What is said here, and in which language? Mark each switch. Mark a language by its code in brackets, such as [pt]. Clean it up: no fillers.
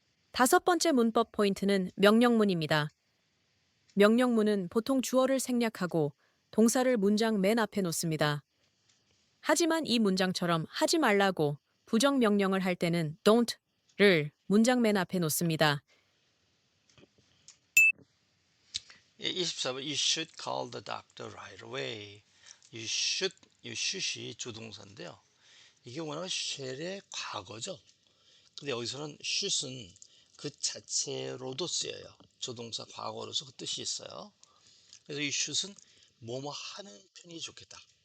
[ko] 다섯 번째 문법 포인트는 명령문입니다. 명령문은 보통 주어를 생략하고 동사를 문장 맨 앞에 놓습니다. 하지만 이 문장처럼 하지 말라고 부정명령을 할 때는 don't를 문장 맨 앞에 놓습니다. 24번 [en] You should call the doctor right away. [ko] you should이 주동사인데요. 이게 워낙 shall의 과거죠. 근데 여기서는 should은 그 자체로도 쓰여요. 조동사 과거로서 그 뜻이 있어요. 그래서 이 should은 뭐뭐 하는 편이 좋겠다.